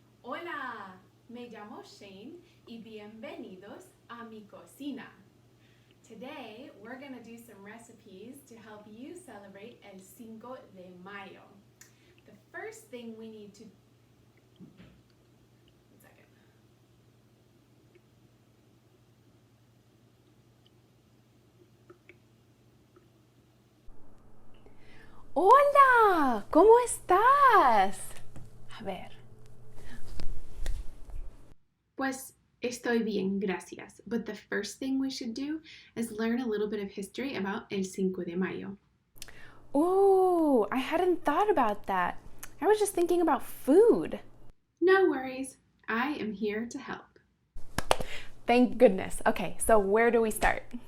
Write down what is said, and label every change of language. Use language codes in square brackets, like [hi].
[es] Hola, me llamo Shane y bienvenidos a mi cocina. [en] Today we're going to do some recipes to help you celebrate el Cinco de Mayo. The first thing we need to... One second. [es] Hola, ¿cómo estás? A ver. Pues estoy bien, gracias. [en] But the first thing we should do is learn a little bit of history about el Cinco de Mayo. Ooh, I hadn't thought about that. I was just thinking about food. No worries, I am here to help. Thank goodness. Okay, so where do we start?